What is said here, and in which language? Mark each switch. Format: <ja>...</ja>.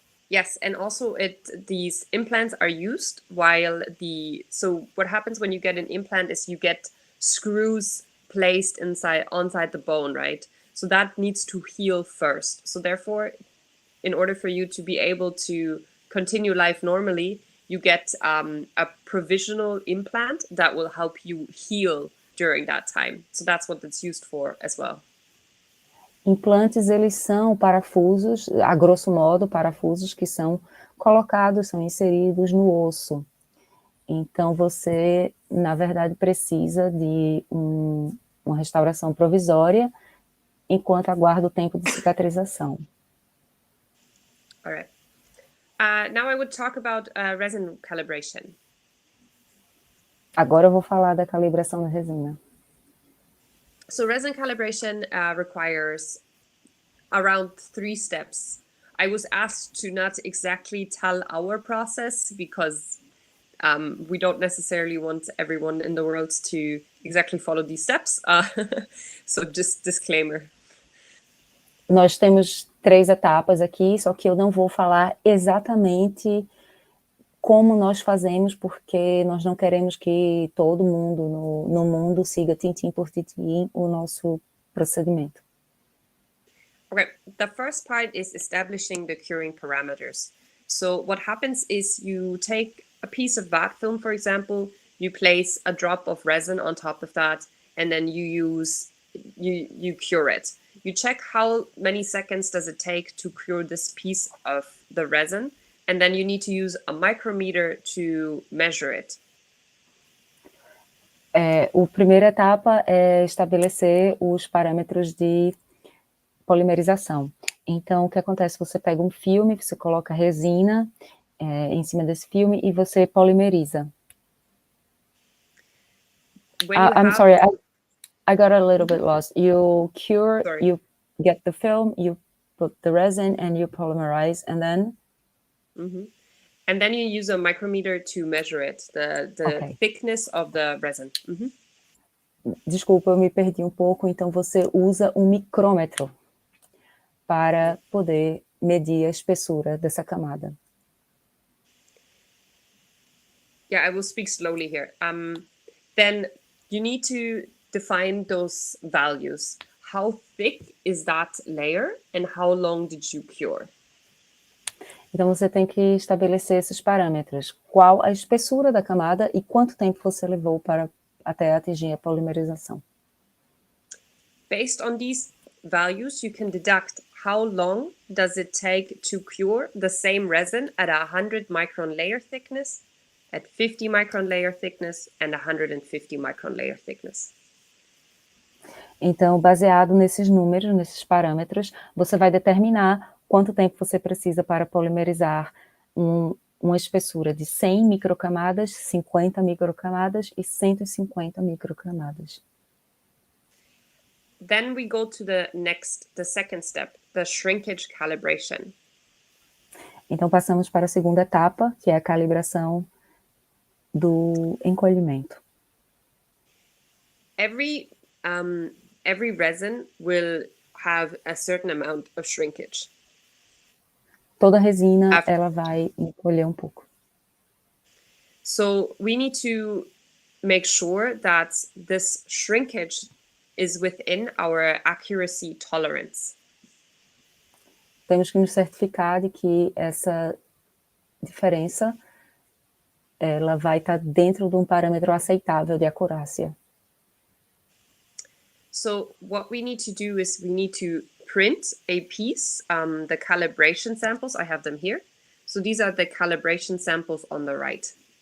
<en>Yes, and also these implants are used while so what happens when you get an implant is you get screws placed onside the bone, right? So that needs to heal first. So therefore, in order for you to be able to continue life normally, you get a provisional implant that will help you heal during that time. So that's what it's used for as well.</en> <pt>Implantes, eles são parafusos, a grosso modo, parafusos que são colocados, são inseridos no osso. Então, você, na verdade, precisa de uma restauração provisória, enquanto aguarda o tempo de cicatrização.</pt> <en>All right. Now I would talk about resin calibration.</en> <pt>Agora eu vou falar da calibração da resina.</pt> <en>So resin calibration requires around 3 steps. I was asked to not exactly tell our process because we don't necessarily want everyone in the world to exactly follow these steps. So just disclaimer.</en> <pt>Nós temos 3 etapas aqui, só que eu não vou falar exatamente como nós fazemos, porque nós não queremos que todo mundo no mundo siga tintim por tintim o nosso procedimento.</pt> <en>Okay, the first part is establishing the curing parameters. So what happens is you take a piece of bath film, for example, you place a drop of resin on top of that, and then you cure it. You check how many seconds does it take to cure this piece of the resin, and then you need to use a micrometer to measure it.</en> <pt>A primeira etapa é estabelecer os parâmetros de polimerização. Então, o que acontece? Você pega um filme, você coloca resina em cima desse filme e você polimeriza.</pt> <en>I'm sorry, I got a little bit lost. You cure, you get the film, you put the resin and you polymerize, and then? And then you use a micrometer to measure it, the thickness of the resin.</en> <pt>Desculpa, eu me perdi um pouco. Então, você usa um micrômetro para poder medir a espessura dessa camada.</pt> <en>Yeah, I will speak slowly here. Then you need to define those values. How thick is that layer and how long did you cure?</en> <pt>Então, você tem que estabelecer esses parâmetros. Qual a espessura da camada e quanto tempo você levou até atingir a polimerização.</pt> <en>Based on these values, you can deduct how long does it take to cure the same resin at 100 micron layer thickness, at 50 micron layer thickness, and 150 micron layer thickness.</en> <pt>Então, baseado nesses números, nesses parâmetros, você vai determinar quanto tempo você precisa para polimerizar uma espessura de 100 microcamadas, 50 microcamadas e 150 microcamadas.</pt> <en>Then we go to the second step, the shrinkage calibration.</en> <pt>Então, passamos para a segunda etapa, que é a calibração do encolhimento.</pt> <en>Every resin will have a certain amount of shrinkage.</en> <pt>Toda resina, ela vai encolher um pouco.</pt> <en>So we need to make sure that this shrinkage is within our accuracy tolerance.</en> <pt>Temos que nos certificar de que essa diferença ela vai estar dentro de um parâmetro aceitável de acurácia.</pt> <en>So what we need to do is we need to print a piece, the calibration samples, I have them here. So these are the calibration samples on the right.</en>